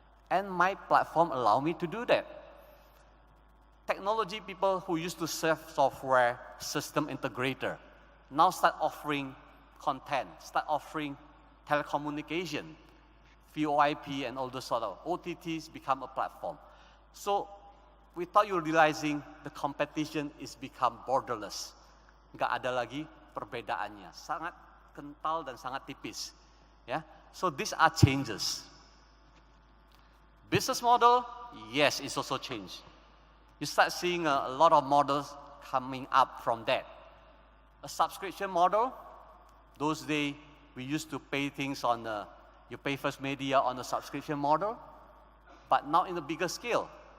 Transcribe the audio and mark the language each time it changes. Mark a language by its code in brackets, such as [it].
[en] And my platform allow me to do that. Technology people who used to serve software system integrator now start offering content, start offering telecommunication, VoIP and all those sort of OTTs become a platform. So without you realizing, the competition is become borderless. [id] Nggak ada lagi perbedaannya, sangat kental dan sangat tipis. [en] Ya, so these are changes. Business model, yes, it's also changed. You start seeing a lot of models coming up from that. A subscription model, those days we used to pay things on you pay first media on a subscription model, but now in a bigger scale.